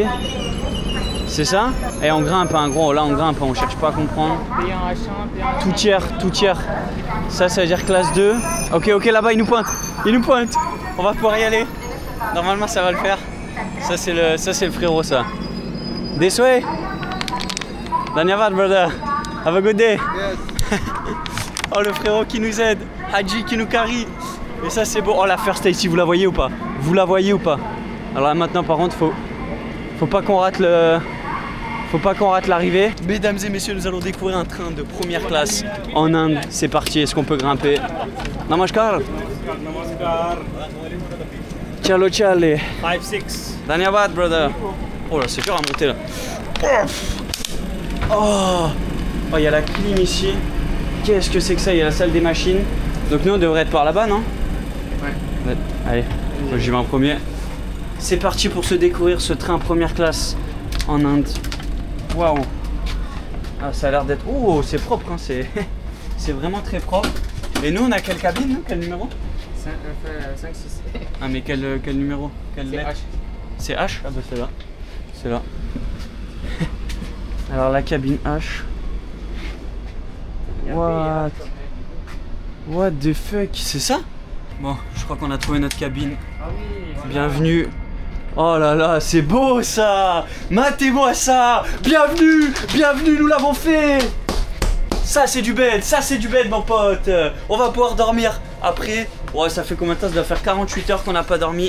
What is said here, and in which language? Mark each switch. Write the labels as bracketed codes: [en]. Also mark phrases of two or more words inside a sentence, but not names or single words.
[fr] C'est ça? Et on grimpe, hein, gros, là on grimpe, on cherche pas à comprendre. Tout tiers. Ça veut dire classe 2. Ok, là-bas il nous pointe. On va pouvoir y aller. Normalement ça va le faire. Ça c'est le frérot ça. [en] This way. Dhanyavad brother. Have a good day. Yes. [fr] Oh le frérot qui nous aide. Haji qui nous carry. Et ça c'est beau. Oh la first ici, vous la voyez ou pas? Alors là, maintenant par contre faut pas qu'on rate l'arrivée. Mesdames et messieurs, nous allons découvrir un train de première classe en Inde. C'est parti, est-ce qu'on peut grimper? [hi] नमस्कार। चलो. 5-6. Dhanyavad, [en] brother. [fr] Oh là, c'est dur à monter là. Oh, il y a la clim ici. Qu'est-ce que c'est que ça? Il y a la salle des machines. Donc nous, on devrait être par là-bas, non? Ouais. Allez, moi j'y vais en premier. C'est parti pour se découvrir ce train première classe en Inde. Waouh! Ah, ça a l'air d'être... Oh, c'est propre, hein, c'est vraiment très propre. Et nous, on a quelle cabine, nous? Quel numéro? 5-6. Ah, mais quel numéro? Quelle lettre? H. C'est H? Ah bah c'est là. Alors la cabine H. [en] What the fuck? [fr] C'est ça? Bon, je crois qu'on a trouvé notre cabine. Ah oui. Bienvenue. Oh là là, c'est beau ça! Matez-moi ça! Bienvenue, nous l'avons fait! Ça c'est du bed mon pote! On va pouvoir dormir après. Ouais, ça fait combien de temps? Ça doit faire 48 heures qu'on n'a pas dormi.